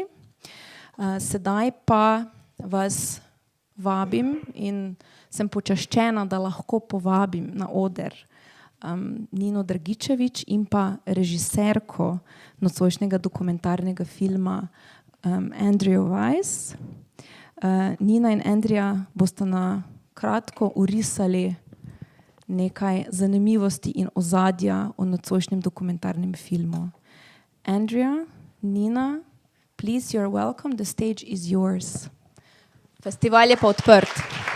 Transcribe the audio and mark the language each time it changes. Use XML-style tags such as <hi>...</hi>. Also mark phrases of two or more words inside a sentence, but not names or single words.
<sl>Sedaj pa vas vabim in sem počaščena, da lahko povabim na oder Nino Dragičević in pa režiserko nocojšnjega dokumentarnega filma Andrejo Weiss. Nina in Andrea bosta na kratko orisali nekaj zanimivosti in ozadja o nocojšnjem dokumentarnem filmu.</sl> <en>Andrea, Nina, please, you're welcome, the stage is yours.</en> <sl>Festival je pa odprt.</sl>